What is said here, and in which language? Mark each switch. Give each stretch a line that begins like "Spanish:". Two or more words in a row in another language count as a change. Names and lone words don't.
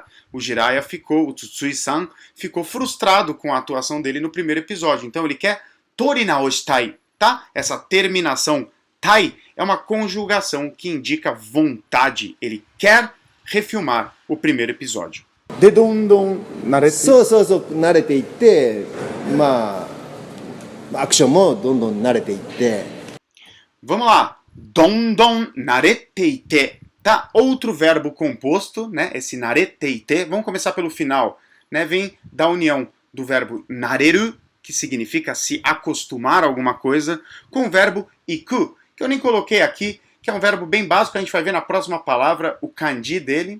Portuguese: O Jiraiya o Tsutsui-san ficou frustrado com a atuação dele no primeiro episódio. Então ele quer torinaoshitai. Tá? Essa terminação tai é uma conjugação que indica vontade. Ele quer refilmar o primeiro episódio.
Japanese: でどんどん慣れてそう慣れていって、まあアクションもどんどん慣れていって。
Portuguese: Vamos lá.
Japanese: どんどん慣れていて.
Portuguese: Tá? Outro verbo composto, né? Esse nareteite. Vamos começar pelo final, né? Vem da união do verbo nareru, que significa se acostumar a alguma coisa, com o verbo iku, que eu nem coloquei aqui, que é um verbo bem básico, a gente vai ver na próxima palavra o kanji dele.